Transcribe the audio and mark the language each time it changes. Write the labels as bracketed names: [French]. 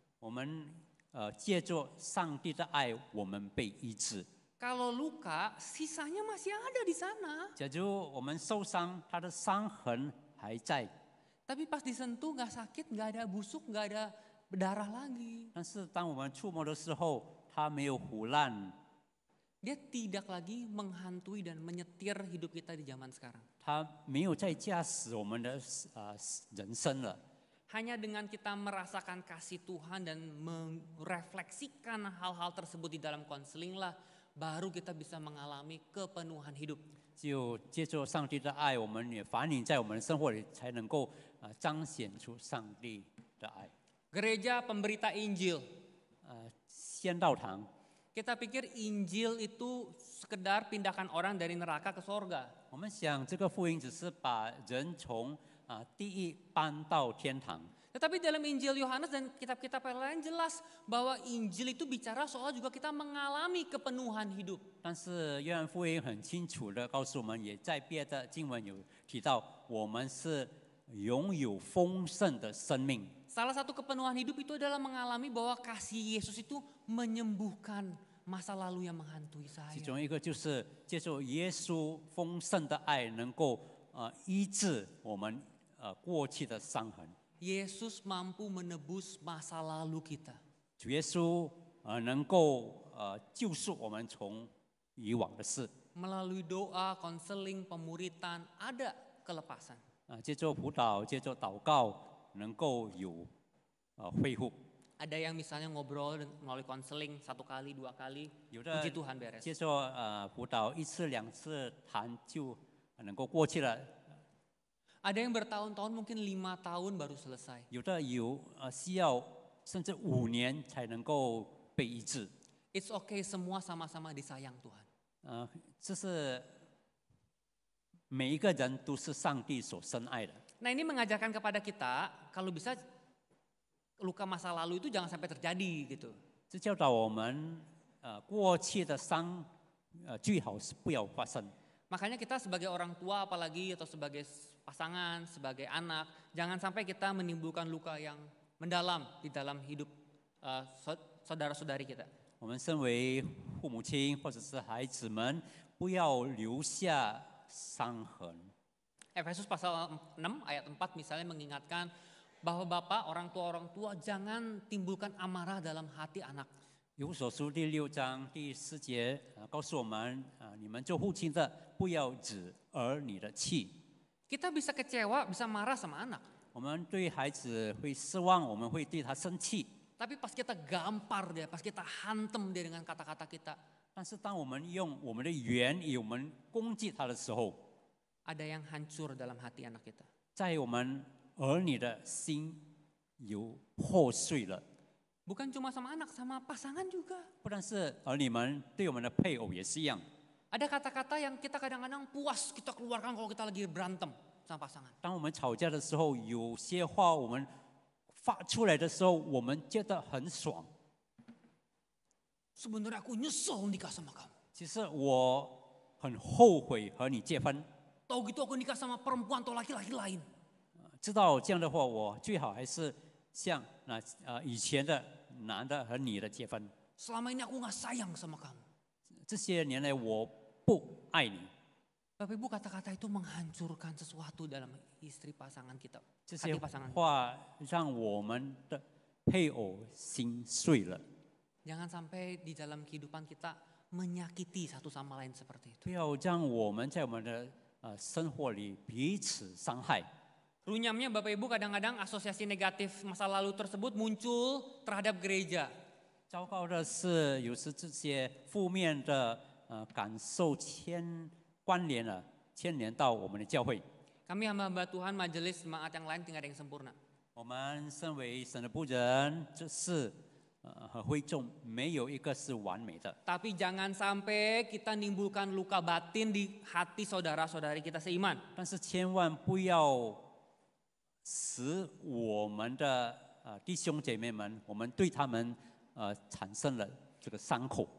[Chinese] 我们借着上帝的爱，我们被医治。 [Indonesian] Kalau luka, sisanya masih ada di sana. [Chinese] 假如我们受伤，他的伤痕还在， [Indonesian] Tapi pas disentuh nggak sakit, nggak ada busuk, nggak ada berdarah lagi. [Chinese] 但是当我们触摸的时候，它没有腐烂， [Indonesian] Dia tidak lagi menghantui dan menyetir hidup kita di zaman sekarang. [Chinese] 它没有再驾驶我们的人生了。 [Indonesian] Hanya dengan kita merasakan kasih Tuhan dan merefleksikan hal-hal tersebut di dalam konseling lah, baru kita bisa mengalami kepenuhan hidup. [Chinese] 只有借着上帝的爱，我们也反映在我们的生活里，才能够彰显出上帝的爱。 [Indonesian] Gereja pemberita Injil. [Chinese] 先道堂， [Indonesian] Kita pikir Injil itu sekedar pindahkan orang dari neraka ke sorga. [Chinese] 我们想这个福音只是把人从地狱搬到天堂。 [Indonesian] Tetapi dalam Injil Yohanes dan kitab-kitab yang lain jelas bahwa Injil itu bicara soal juga kita mengalami kepenuhan hidup. [Chinese] 但是约翰福音很清楚的告诉我们，也在别的经文有提到，我们是拥有丰盛的生命。 [Indonesian] Salah satu kepenuhan hidup itu adalah mengalami bahwa kasih Yesus itu menyembuhkan masa lalu yang menghantui [Chinese] 其 [Indonesian] saya. [Chinese] 中一个就是接受耶稣丰盛的爱，能够医治我们过去的伤痕。 [Indonesian] Yesus mampu menebus masa lalu kita. [Chinese] 主耶稣能够救赎我们从以往的事。 [Indonesian] Melalui doa, konseling, pemuritan, ada kelepasan. [Chinese] 接受辅导，接受祷告，能够有恢复。 [Indonesian] Ada yang misalnya ngobrol melalui konseling 1 kali, 2 kali, [Chinese] 有的 [Indonesian] puji Tuhan beres. [Chinese] 接受辅导1次2次谈就能够过去了。 [Indonesian] Ada yang bertahun-tahun mungkin 5 tahun baru selesai. [Chinese] 有的需要甚至5年才能够被医治。 [English] It's okay, [Indonesian] semua sama-sama disayang Tuhan. [Chinese] 这是每一个人都是上帝所深爱的。 [Indonesian] Nah ini mengajarkan kepada kita kalau bisa luka masa lalu itu jangan sampai terjadi gitu. [Chinese] 这教导我们，过去的伤，最好是不要发生。 [Indonesian] Makanya kita sebagai orang tua apalagi atau sebagai pasangan, sebagai anak, jangan sampai kita menimbulkan luka yang mendalam di dalam hidup saudara-saudari kita. [Chinese] 我们身为父母亲或者是孩子们，不要留下伤痕。 [Indonesian] Efesus pasal 6 ayat 4 misalnya mengingatkan bahwa bapak, orang tua jangan timbulkan amarah dalam hati anak. [Chinese] 以弗所书第6章第4节，告诉我们，你们做父亲的不要惹儿女的气。 [Indonesian] Kita bisa kecewa, bisa marah sama anak. [Chinese] 我们对孩子会失望，我们会对他生气。 [Indonesian] Tapi pas kita gampar dia, pas kita hantem dia dengan kata-kata kita, [Chinese] 但是当我们用我们的言语，我们攻击他的时候， [Indonesian] ada yang hancur dalam hati anak kita. [Chinese] 在我们儿女的心有破碎了。 [Indonesian] Bukan cuma sama anak, sama pasangan juga. [Chinese] 不但是儿女们，对我们的配偶也是一样。 [Indonesian] Ada kata-kata yang kita kadang-kadang puas kita keluarkan kalau kita lagi berantem sama pasangan. [Chinese] 当我们吵架的时候，有些话我们发出来的时候，我们觉得很爽。 [Indonesian] Sebenarnya aku nyesel nikah sama kamu. [Chinese] 其实我很后悔和你结婚。 [Indonesian] Tahu gitu aku nikah sama perempuan atau laki-laki lain. [Chinese] 知道这样的话，我最好还是像以前的男的和女的结婚。 [Indonesian] Selama ini aku nggak sayang sama kamu. [Chinese] 这些年来我不爱你。 [Indonesian] Bapak Ibu kata-kata itu menghancurkan sesuatu dalam istri pasangan kita. [Chinese] 这些 [Indonesian] Hati pasangan. [Chinese] 话让我们的配偶心碎了。 [Indonesian] Jangan sampai di dalam kehidupan kita menyakiti satu sama lain seperti itu. [Chinese] 不要让我们在我们的生活里彼此伤害。 [Indonesian] Runyamnya Bapak Ibu kadang-kadang asosiasi negatif masa lalu tersebut muncul terhadap gereja. [Chinese] 糟糕的是，有时这些负面的感受关联到我们的教会。 [Indonesian] Kami hamba-hamba Tuhan, majelis, jemaat yang lain tidak ada yang sempurna. [Chinese] 我们身为神的仆人，这是和会众没有一个是完美的。 [Indonesian] Tapi jangan sampai kita nimbulkan luka batin di hati saudara-saudari kita seiman. [Chinese] 但是千万不要使我们的弟兄姐妹们，我们对他们产生了这个伤口。